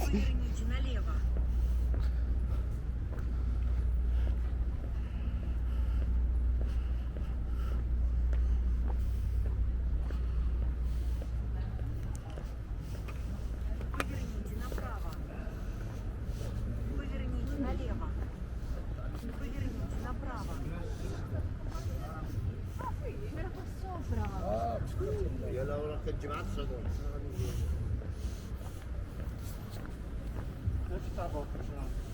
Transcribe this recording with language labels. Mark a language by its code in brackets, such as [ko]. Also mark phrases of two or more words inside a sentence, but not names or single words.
[ru] Поверните налево. Поверните направо. Поверните налево. Поверните направо. [it] Io lavoro anche il girazzo adesso. Dove sta la porta?